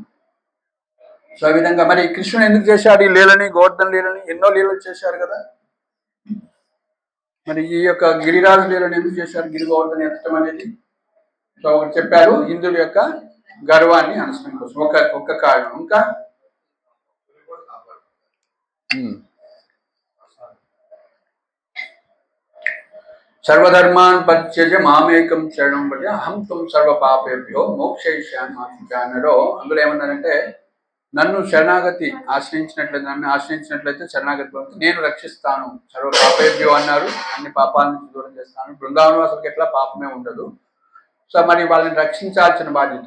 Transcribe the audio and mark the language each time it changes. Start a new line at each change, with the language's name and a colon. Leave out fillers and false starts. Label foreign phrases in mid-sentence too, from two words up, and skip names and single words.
Telugu: సో ఆ విధంగా మరి కృష్ణుడు ఎందుకు చేశాడు ఈ లీలని, గోవర్ధన లీలని? ఎన్నో లీలలు చేశారు కదా. మరి ఈ యొక్క గిరిరాజు లీలను ఎందుకు చేశారు, గిరి గోవర్ధన ఎత్తడం అనేది? సో ఒకటి చెప్పారు, ఇంద్రుడి యొక్క గర్వాన్ని అనసడం కోసం ఒక్క కారణం.
Sanskrit: ఇంకా సర్వధర్మాన్ పరిత్యజ్య మామేకం శరణం వ్రజ అహం త్వం సర్వ పాపేభ్యో మోక్షయిష్యామిలో.
Telugu: అందులో ఏమన్నారంటే, నన్ను శరణాగతి ఆశ్రయించినట్లయితే శరణాగతి నేను రక్షిస్తాను,
Sanskrit: సర్వ పాపేభ్యో
Telugu: అన్నారు, అన్ని పాపాల నుంచి దూరం చేస్తాను. బృందావనం అసలు ఎట్లా పాపమే ఉండదు. సో మరి వాళ్ళని రక్షించాల్సిన బాధ్యత.